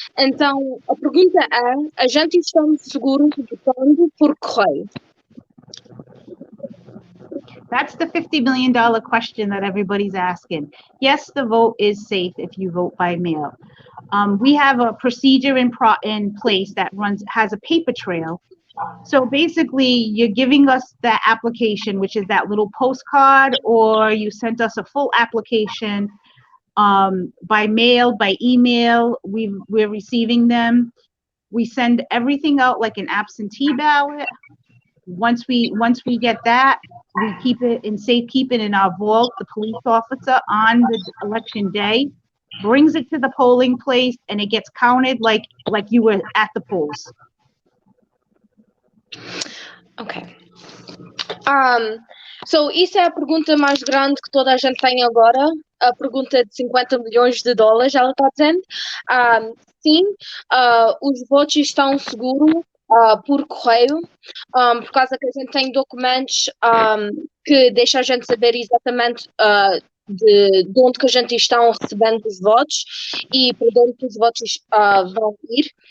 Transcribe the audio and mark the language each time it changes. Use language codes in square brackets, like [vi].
[pt] Então, a pergunta é: a gente está seguro votando por correio? [en] That's the $50 million question that everybody's asking. Yes, the vote is safe if you vote by mail. We have a procedure in place that has a paper trail. So basically, you're giving us the application, which is that little postcard, or you sent us a full application by mail, by email. We're receiving them. We send everything out like an absentee ballot. Once we get that, we keep it in safekeeping in our vault. The police officer on the election day brings it to the polling place, and it gets counted like you were at the polls. Ok. [pt] So, isso é a pergunta mais grande que toda a gente tem agora. A pergunta de $50 milhões, ela está dizendo. Sim, os votos estão seguros por correio, por causa que a gente tem documentos que deixam a gente saber exatamente de onde que a gente está recebendo os votos e para onde os votos vão ir.